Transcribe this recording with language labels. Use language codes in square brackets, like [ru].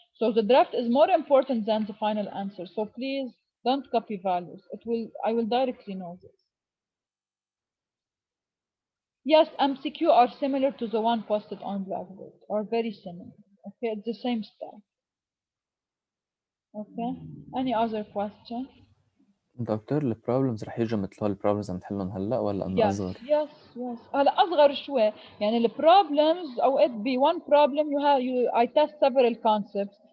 [en] So the draft is more important than the final answer. So please don't copy values. I will directly know this. Yes, MCQ are similar to the one posted on Blackboard, or very similar. Okay, it's the same style. Okay, any other question? [ar] دكتور البروبلمز رح يجوا مثل هول البروبلمز عم نحلهم هلا ولا انه [en] Yes, [ar] اصغر؟ yes. هلا أصغر شوي. [en] يعني ال problems أوقات be one problem I test several concepts.